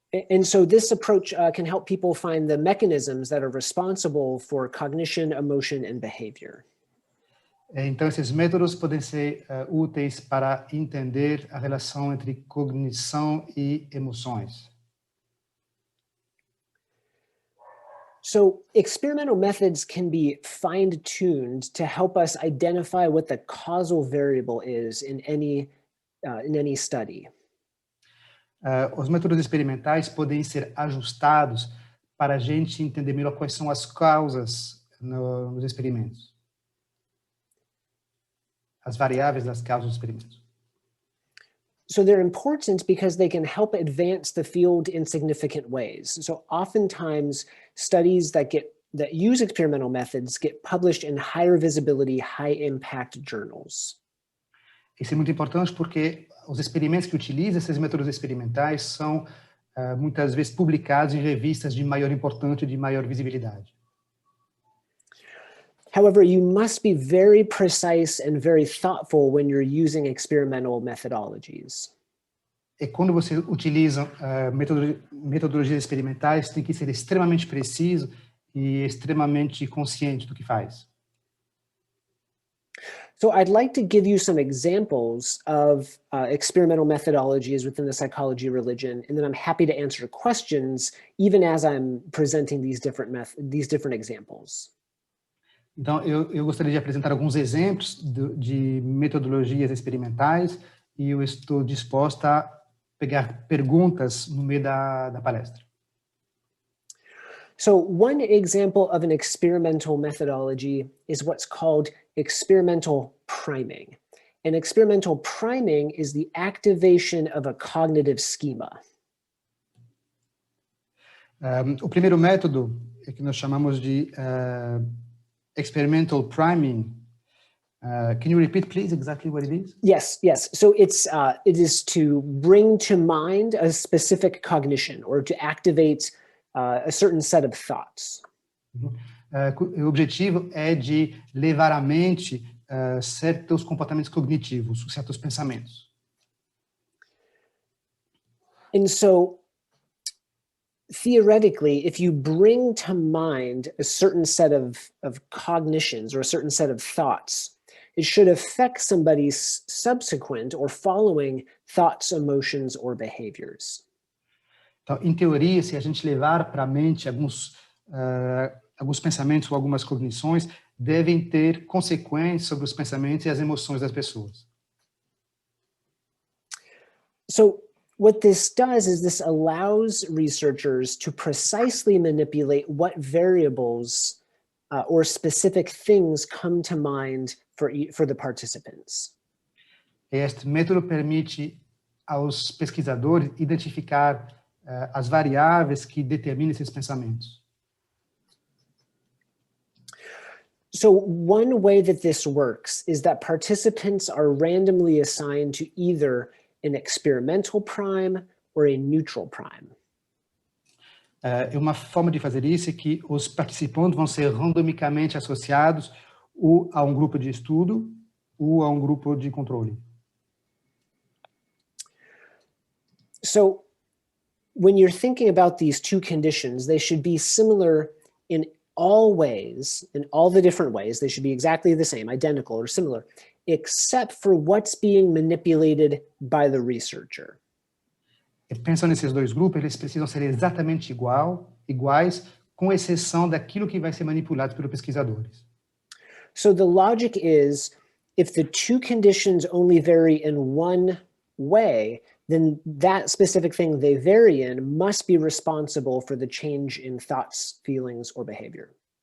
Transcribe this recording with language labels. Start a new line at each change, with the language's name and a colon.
English: And so this approach can help people find the mechanisms that are responsible for cognition, emotion, and behavior.
Portuguese: Então, esses métodos podem ser úteis para entender a relação entre cognição e emoções.
English: So experimental methods can be fine-tuned to help us identify what the causal variable is in any study.
Portuguese: Os métodos experimentais podem ser ajustados para a gente entender melhor quais são as causas nos experimentos. As variáveis das causas dos experimentos.
English: So they're important because they can help advance the field in significant ways. So oftentimes studies that use experimental methods get published in higher visibility, high impact journals.
Portuguese: Isso é muito importante porque os experimentos que utilizam esses métodos experimentais são muitas vezes publicados em revistas de maior importância e de maior visibilidade.
English: However, you must be very precise and very thoughtful when you're using experimental methodologies.
Portuguese: E quando você utiliza metodologias experimentais, tem que ser extremamente preciso e extremamente consciente do que faz.
English: So I'd like to give you some examples of experimental methodologies within the psychology of religion, and then I'm happy to answer questions even as I'm presenting these different examples.
Portuguese: Então, eu gostaria de apresentar alguns exemplos de metodologias experimentais e eu estou disposta a pegar perguntas no meio da palestra.
English: So one example of an experimental methodology is what's called experimental priming. And experimental priming is the activation of a cognitive schema.
Portuguese: O primeiro método é que nós chamamos de
English: experimental priming. Can you repeat, please, exactly what it is? Yes, yes. So it is to bring to mind a specific cognition or to activate a certain set of thoughts.
Portuguese: O objetivo é de levar à mente certos comportamentos cognitivos, certos pensamentos.
English: And so, theoretically, if you bring to mind a certain set of cognitions or a certain set of thoughts, it should affect somebody's subsequent or following thoughts, emotions, or behaviors.
Portuguese: Então, em teoria, se a gente levar para a mente alguns pensamentos ou algumas cognições, devem ter consequências sobre os pensamentos e as emoções das pessoas.
English: So what this does is this allows researchers to precisely manipulate what variables or specific things come to mind for the participants.
Portuguese: Este método permite aos pesquisadores identificar as variáveis que determinam esses pensamentos.
English: So one way that this works is that participants are randomly assigned to either an experimental prime or a neutral prime.
Portuguese: Uma forma de fazer isso é que os participantes vão ser randomicamente associados ou a um grupo de estudo ou a um grupo de controle.
English: So when you're thinking about these two conditions, they should be similar in all ways, in all the different ways. They should be exactly the same, identical or similar, except for what's being manipulated by the researcher.
Portuguese: Pensando nesses dois grupos, eles precisam ser exatamente iguais, com exceção daquilo que vai ser manipulado pelos pesquisadores.
English: So the logic is, if the two conditions only vary in one way, then that specific thing they vary in must be responsible for the change in thoughts, feelings, or behavior.